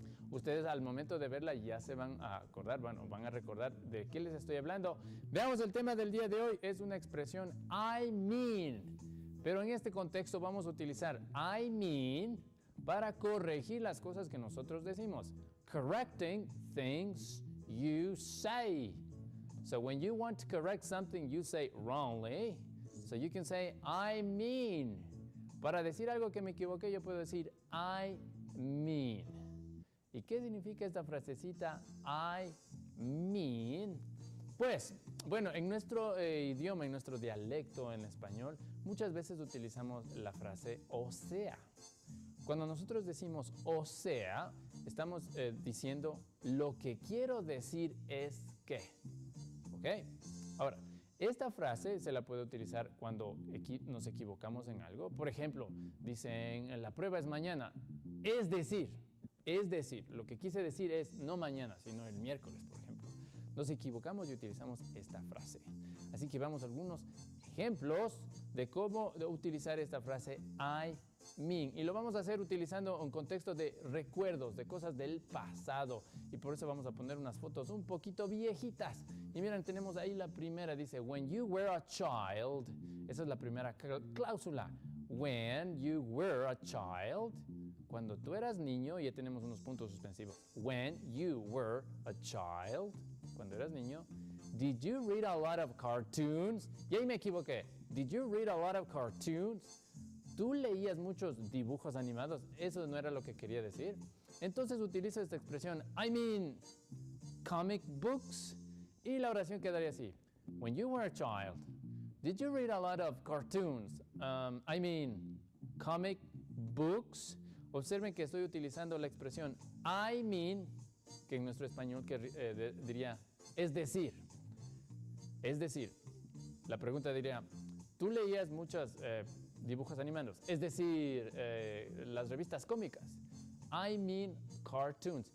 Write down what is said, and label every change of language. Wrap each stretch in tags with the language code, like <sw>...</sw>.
<es>Ustedes al momento de verla ya se van a acordar, van a recordar de qué les estoy hablando. Veamos el tema del día de hoy. Es una expresión I mean. Pero en este contexto vamos a utilizar I mean para corregir las cosas que nosotros decimos.</es> <en>Correcting things you say. So when you want to correct something you say wrongly, so you can say I mean.</en> <es>Para decir algo que me equivoqué yo puedo decir I mean. ¿Y qué significa esta frasecita I mean? Pues, bueno, en nuestro idioma, en nuestro dialecto en español, muchas veces utilizamos la frase o sea. Cuando nosotros decimos o sea, estamos diciendo lo que quiero decir es que. ¿Ok? Ahora, esta frase se la puede utilizar cuando nos equivocamos en algo. Por ejemplo, dicen la prueba es mañana. Es decir, lo que quise decir es no mañana, sino el miércoles, por ejemplo. Nos equivocamos y utilizamos esta frase. Así que vamos a algunos ejemplos de cómo utilizar esta frase I mean. Y lo vamos a hacer utilizando un contexto de recuerdos, de cosas del pasado. Y por eso vamos a poner unas fotos un poquito viejitas. Y miren, tenemos ahí la primera, dice,</es> <en>when you were a child.</en> <es>Esa es la primera cláusula.</es> <en>When you were a child.</en> <es>Cuando tú eras niño, ya tenemos unos puntos suspensivos.</es> <en>When you were a child.</en> <es>Cuando eras niño.</es> <en>Did you read a lot of cartoons?</en> <es>Y ahí me equivoqué.</es> <en>Did you read a lot of cartoons?</en> <es>¿Tú leías muchos dibujos animados? Eso no era lo que quería decir. Entonces utilizo esta expresión,</es> <en>I mean comic books.</en> <es>Y la oración quedaría así.</es> <en>When you were a child, Did you read a lot of cartoons? I mean, comic books.</en> <es>Observen que estoy utilizando la expresión I mean, que en nuestro español diría es decir. Es decir, la pregunta diría, ¿tú leías muchos dibujos animados? Es decir, las revistas cómicas.</es> <en>I mean cartoons.</en>